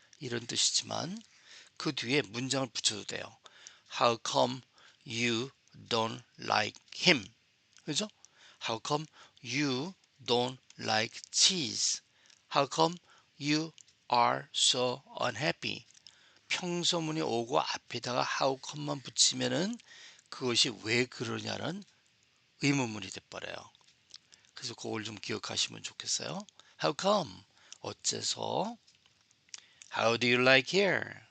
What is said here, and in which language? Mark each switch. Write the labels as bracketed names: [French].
[Korean] 이런 뜻이지만 그 뒤에 문장을 붙여도 돼요. [English] How come you don't like him? [Korean] 그죠? [English] How come you don't like cheese? How come you are so unhappy? [Korean] 평소문이 오고 앞에다가 how come만 붙이면은 그것이 왜 그러냐는 의문문이 돼버려요. 그래서 그걸 좀 기억하시면 좋겠어요. [English] How come? [Korean] 어째서? [English] How do you like here?